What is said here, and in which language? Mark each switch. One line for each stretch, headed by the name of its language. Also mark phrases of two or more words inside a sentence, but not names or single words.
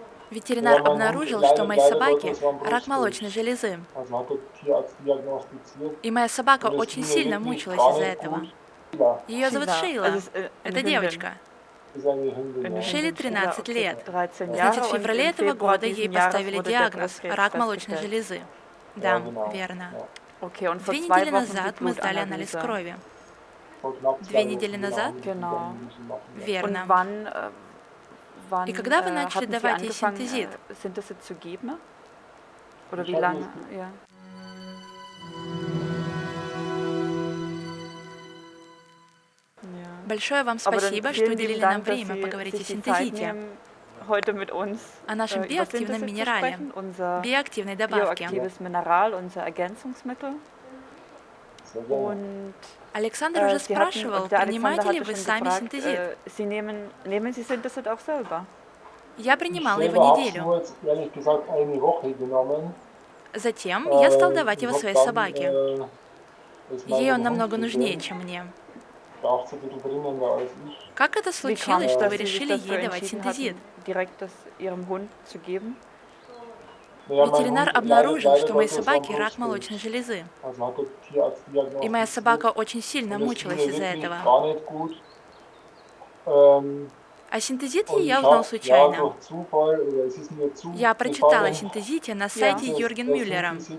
Russian: Ветеринар обнаружил, что у моей собаки рак молочной железы. И моя собака очень сильно мучилась из-за этого. Ее зовут
German: Sheila. Also
Russian: Шейла.
German: es ist eine
Russian: Это
German: Hündin.
Russian: девочка.
German: Eine
Russian: Шейле
German: Hündin, Sheila. 13 Okay,
Russian: лет.
German: 13
Russian: Значит,
German: Jahre
Russian: в
German: und
Russian: феврале
German: im
Russian: этого
German: Februar
Russian: года ей
German: diesen Jahres
Russian: поставили
German: wurde der
Russian: диагноз
German: Brustkrebs
Russian: рак молочной
German: festgestellt.
Russian: железы. Да, верно.
German: Okay, und vor
Russian: 2
German: 2
Russian: недели
German: Wochen die
Russian: назад мы сдали анализ
German: Blutanalyse.
Russian: крови. 2 недели назад?
German: Genau. Und
Russian: Верно. И
German: wann
Russian: когда вы начали
German: hatten Sie
Russian: давать ей
German: angefangen,
Russian: синтезид?
German: Synthesit zu geben? Oder wie lange? Ja. Ja.
Russian: Большое вам
German: Aber dann
Russian: спасибо, что
German: vielen lieben
Russian: уделили нам
German: Dank, dass
Russian: время
German: Sie
Russian: поговорить о
German: sich die Zeit
Russian: синтезите,
German: nehmen, heute mit uns
Russian: о нашем
German: über
Russian: биоактивном
German: Synthesit zu
Russian: минерале,
German: sprechen, unser
Russian: биоактивной добавке.
German: bioaktives Mineral, unser Ergänzungsmittel. Und
Russian: Александр уже
German: Sie hatten,
Russian: спрашивал,
German: der Alexander
Russian: принимаете ли
German: hatte
Russian: вы
German: schon
Russian: сами
German: gefragt,
Russian: синтезит.
German: nehmen Sie Synthesit auch selber?
Russian: Я принимала его неделю. Затем я стал давать его своей собаке. Ей он намного нужнее, чем мне. Как это
German: Wie kam
Russian: случилось,
German: es,
Russian: что
German: dass
Russian: вы
German: Sie sich
Russian: решили
German: dazu
Russian: ей давать
German: entschieden
Russian: синтезит?
German: hatten, direkt das Ihrem Hund zu geben?
Russian: Ветеринар обнаружил, что у моей собаки рак молочной железы. И моя собака очень сильно мучилась из-за этого. О синтезите я узнал случайно. Я прочитала о синтезите на сайте Юрген Мюллера.